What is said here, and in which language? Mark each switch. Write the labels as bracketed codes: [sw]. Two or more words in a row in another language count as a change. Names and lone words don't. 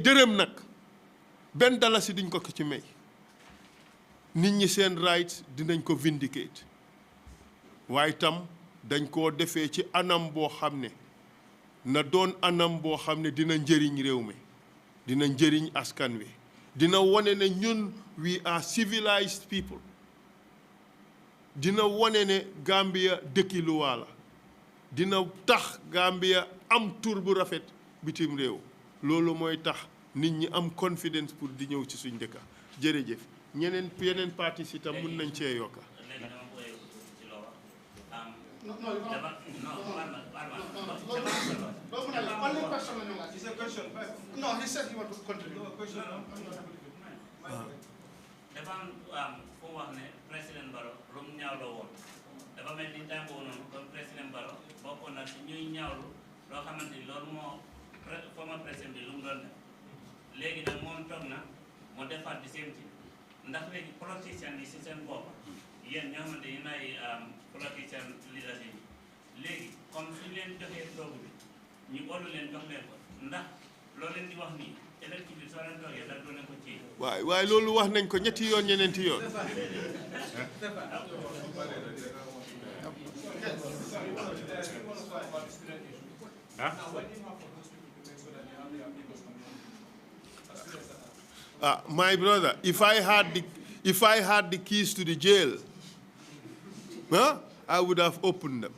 [wo] dërëm nag benn dalasi duñ ko ci may nit ñi seen rights dinañ ko vindicate waaye tam dañ koo defee ci anam boo xam ne na doon anam boo xam ne dina njëriñ réew mi dina njëriñ askan wi dina wone ne ñun [en] we are civilized people [wo] dina wone ne Gambia dëkki luwaa la dina tax Gambia am tur bu rafet bitim réew loolu mooy tax nit ñi am confidence pour di ñëw ci suñ dëkka jërëjëf yeneen parti si tam mun nañ cee yokka [en] No, he said he want to contribute. [wo] dafa am fu mu wax ne président Barrow lu mu ñaawloo woon dafa mel ni temps boobu noonu comme président Barrow bokkoon na si ñuy ñaawlu loo xamante ni loolu moo former président bi lu mu doon def léegi nag moom toog na mu defaat di seen ci ndax léegi politicien yi si seen bopp yéen ñoo xamante ni nay politicien leadership léegi comme suñu leen joxee toogu bi ñu óolu leen jox leen ko ndax loolu leen di wax nii électif bi soo leen toogee ndax doo leen ko ci waaye loolu wax nañ ko ñetti yoon ñeneenti yoon [en] my brother, if I had the keys to the jail, I would have opened them.